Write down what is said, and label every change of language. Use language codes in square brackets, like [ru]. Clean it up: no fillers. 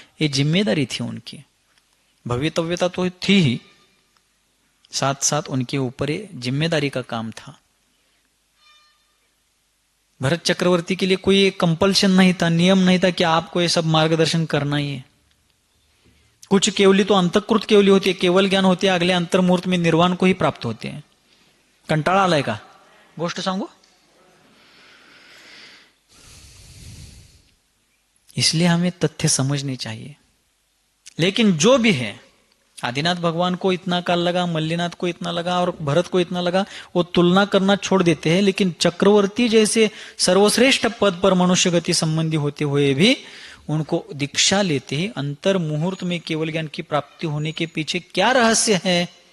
[hi] ये जिम्मेदारी थी उनकी। भवितव्यता तो थी ही, साथ साथ उनके ऊपर जिम्मेदारी का काम था। भरत चक्रवर्ती के लिए कोई कंपल्शन नहीं था, नियम नहीं था कि आपको ये सब मार्गदर्शन करना ही है। कुछ केवली तो अंतःकृत केवली होती है, केवल ज्ञान होते हैं, अगले अंतर्मुहूर्त में निर्वाण को ही प्राप्त होते हैं। [mr] कंटाळा आलाय का गोष्ट सांगू? [hi] इसलिए हमें तथ्य समझने चाहिए। लेकिन जो भी है, आदिनाथ भगवान को इतना काल लगा, मल्लिनाथ को इतना लगा और भरत को इतना लगा, वो तुलना करना छोड़ देते हैं। लेकिन चक्रवर्ती जैसे सर्वश्रेष्ठ पद पर मनुष्य गति संबंधी होते हुए भी उनको दीक्षा लेते ही अंतर मुहूर्त में केवल ज्ञान की प्राप्ति होने के पीछे क्या रहस्य है?